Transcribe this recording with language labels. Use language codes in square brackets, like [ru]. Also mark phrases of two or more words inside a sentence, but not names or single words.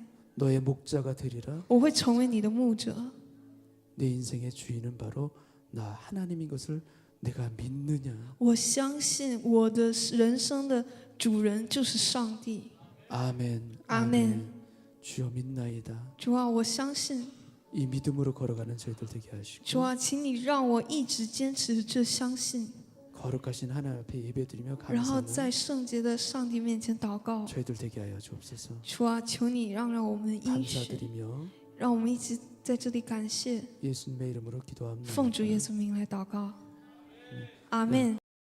[ko] 너의 목자가 되리라. [zh] 我会成为你的牧者。 [ko] 내 인생의 주인은 바로 나 하나님인 것을 내가 믿느냐. [zh] 我相信我的人生的主人就是上帝。 [ko] 아멘. 아멘. 주여 믿나이다. [zh] 主啊，我相信。 [ko] 이 믿음으로 걸어가는 저희들 되게 [zh] 主 [ko] 하시고 [zh] 啊，请你让我一直坚持这相信， [ko] 거룩하신 하나님 앞에 예배드리며 [zh] 然后 [ko] 감사하는 [zh] 在圣洁的上帝面前祷告。 [ko] 저희들 되게 하여 주옵소서. [zh] 主啊，求你让我们应许， [ko] 감사드리며 [zh] 让我们一直在这里感谢， [ko] 예수님의 이름으로 기도합니다. [zh] 奉主耶稣名来祷告。阿门。